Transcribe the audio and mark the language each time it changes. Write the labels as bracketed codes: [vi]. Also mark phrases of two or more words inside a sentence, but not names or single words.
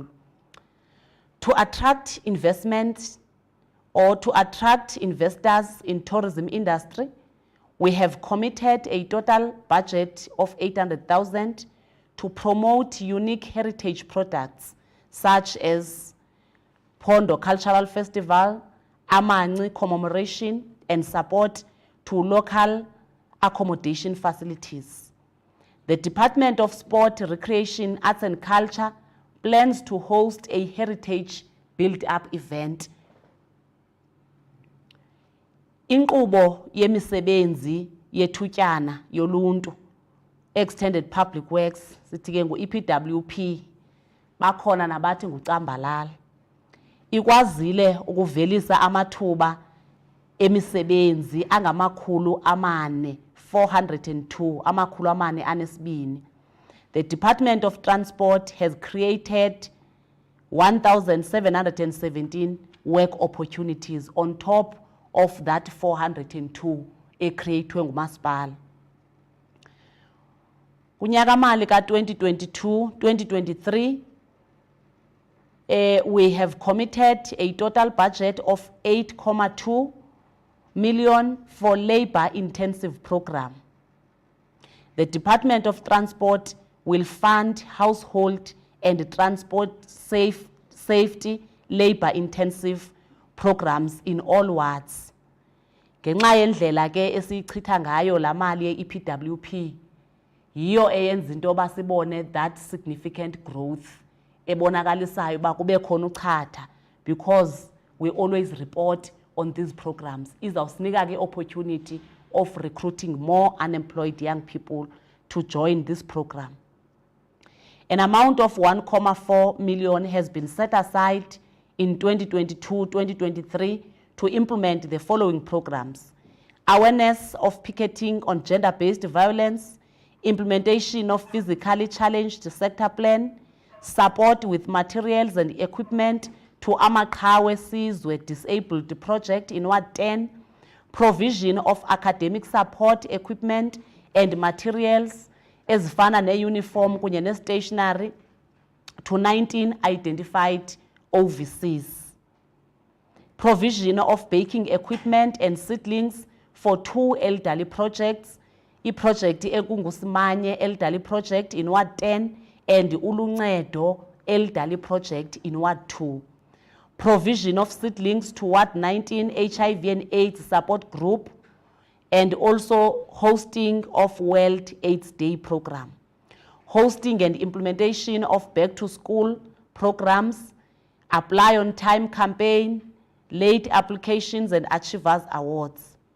[en] To attract investment or to attract investors in tourism industry, we have committed a total budget of 800,000 to promote unique heritage products such as Pondo Cultural Festival, Amani commemoration, and support to local accommodation facilities. The Department of Sport, Recreation, Arts and Culture plans to host a heritage build-up event. [xh] Inkqubo yemisebenzi yethutyana yoluntu, [en] Extended Public Works, [xh] sithi ke ngu-EPWP, bakhona nabathi ngucambalala. Ikwazile ukuvelisa amathuba emisebenzi angamakhulu amane, 402, amakhulu amane anesibini. [en] The Department of Transport has created 1,717 work opportunities on top of that 402 [xh] ecreatwe ngumasipala. Kunyaka mali ka 2022-2023, [en] we have committed a total budget of 8.2 million for labor intensive program. The Department of Transport will fund household and transport safety labor-intensive programs in all wards. [xh] Ngenxa yendlela ke esichitha ngayo la mali ye-EPWP, yiyo eyenza into yoba sibone [en] that significant growth [xh] ebonakalisayo uba kube khona uchatha, [en] because we always report on these programs. [xh] Izawusinika ke [en] opportunity of recruiting more unemployed young people to join this program. An amount of 1.4 million has been set aside in 2022-2023 to implement the following programs: awareness of picketing on gender-based violence, implementation of physically challenged sector plan, support with materials and equipment to Amaqhawe Sizwe Disabled Project in Ward 10, provision of academic support equipment and materials [xh] ezifana ne-uniform kunye ne-stationery [en] to 19 identified OVCs, provision of baking equipment and seedlings for 2 elderly projects, [xh] i-project ekungusimanye [en] elderly project in Ward 10 and Uluncedo elderly project in Ward 2, provision of seedlings to Ward 19 HIV and AIDS support group, and also hosting of World AIDS Day program, hosting and implementation of back to school programs, apply on time campaign, late applications and achievers awards.